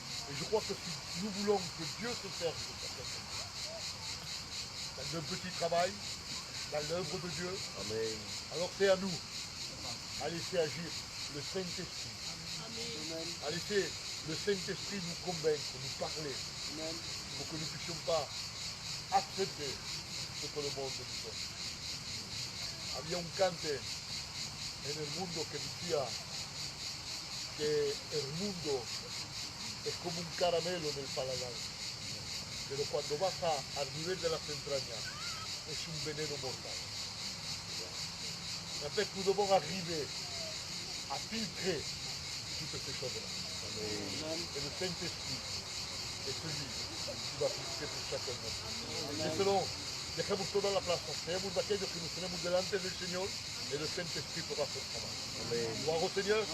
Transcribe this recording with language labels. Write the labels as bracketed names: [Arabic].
[French] Et je crois que si nous voulons que Dieu se serve de sa personne, dans un petit travail, dans l'œuvre de Dieu, Amen. Alors c'est à nous à laisser agir le Saint-Esprit, à laisser le Saint-Esprit nous convaincre, nous parler, Amen. Pour que nous ne puissions pas accepter ce que le monde nous donne. [Spanish] Había un cante en el mundo que decía que el mundo es como un caramelo en el paladar. pero cuando baja al nivel de las entrañas es un veneno mortal. [French] En fait, nous devons arriver à filtrer toutes ces choses-là. Et le Saint-Esprit est celui qui va filtrer pour chacun de nous. Et selon, [Spanish] dejemos toda la plaza, seamos de aquellos que nos tenemos delante del Señor [French] et le Saint-Esprit fera son travail. Gloire au Seigneur.